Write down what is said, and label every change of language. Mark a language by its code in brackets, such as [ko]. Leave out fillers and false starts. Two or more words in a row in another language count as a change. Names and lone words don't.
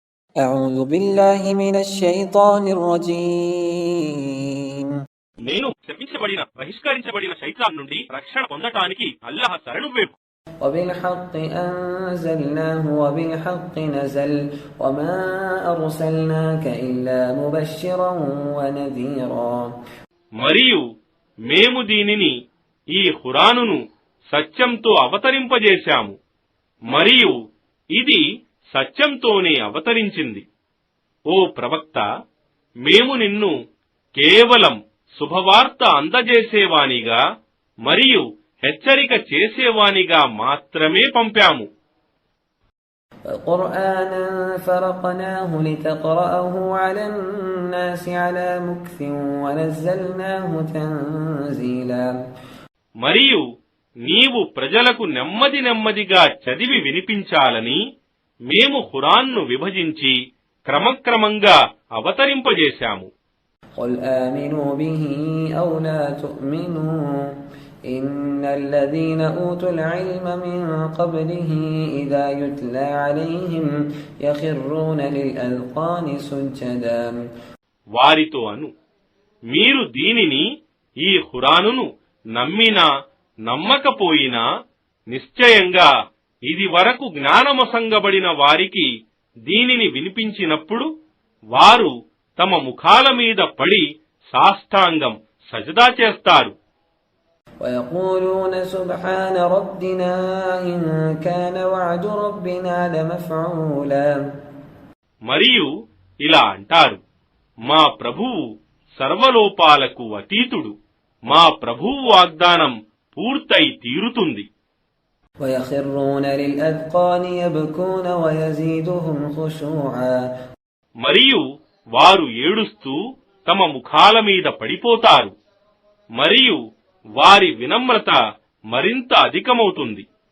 [ar] أعوذ بالله من الشيطان الرجيم [te] నేను శపించబడిన బహిష్కరించబడిన శైతాన్ నుండి రక్షణ పొందటానికి అల్లాహ్ శరణు వేపు. [ar] وبالحق أنزلناه وبالحق نزل وما أرسلناك إلا مبشرا ونذيرا [te] మరియు మేము దీనిని ఈ ఖురానును సత్యంతో అవతరింపజేశాము మరియు ఇది సత్యంతోనే అవతరించింది. ఓ ప్రవక్త, మేము నిన్ను కేవలం శుభవార్త అందజేసేవానిగా మరియు హెచ్చరిక చేసేవానిగా మాత్రమే పంపాము. [ar] وقرآنا فرقناه لتقرأه على الناس على مكث ونزلناه تنزيلا [te] మరియు నీవు ప్రజలకు నెమ్మది నెమ్మదిగా చదివి వినిపించాలని మేము ఖురాన్ను విభజించి క్రమక్రమంగా అవతరింపజేశాము. [ar] قل آمنوا به أو لا تؤمنوا إن الذين أوتوا العلم من قبله إذا يتلى عليهم يخرون للأذقان سجدا [te] వారితో అను, మీరు దీనిని, ఈ ఖురానును నమ్మినా నమ్మకపోయినా నిశ్చయంగా ఇది వరకు జ్ఞానమొసంగబడిన వారికి దీనిని వినిపించినప్పుడు వారు తమ ముఖాల మీద పడి సాష్టాంగం సజదా చేస్తారు. [ar] ويقولون سبحان ربنا إن كان وعد ربنا لمفعولا [te] మరియు ఇలా అంటారు, మా ప్రభువు సర్వలోపాలకు అతీతుడు, మా ప్రభువు వాగ్దానం పూర్తయి తీరుతుంది. [ar] ويخرون للأذقان يبكون ويزيدهم خشوعا [te] మరియు వారు ఏడుస్తూ తమ ముఖాల మీద పడిపోతారు మరియు వారి వినమ్రత మరింత అధికమవుతుంది.